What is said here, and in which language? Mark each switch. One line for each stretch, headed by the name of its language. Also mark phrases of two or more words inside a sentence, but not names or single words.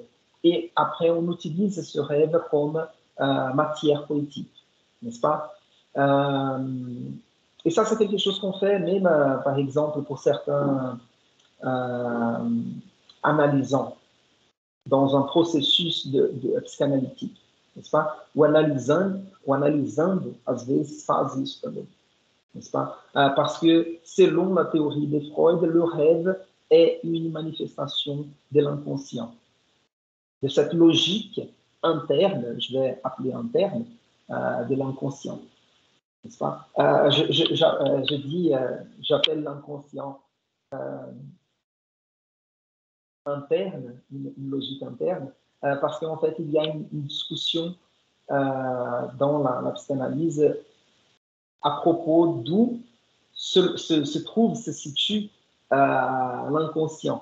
French: Et après, on utilise ce rêve comme matière poétique, n'est-ce pas? Et ça, c'est quelque chose qu'on fait même, par exemple, pour certains analysants dans un processus de psychanalytique, n'est-ce pas?
Portuguese: O analisando, às vezes, faz isso também,
French: n'est-ce pas? Parce que, selon la théorie de Freud, le rêve est une manifestation de l'inconscient, de cette logique interne, je vais appeler interne, de l'inconscient, n'est-ce pas? Je dis, j'appelle l'inconscient interne, une logique interne, parce qu'en fait, il y a une discussion dans la psychanalyse à propos d'où se situe l'inconscient.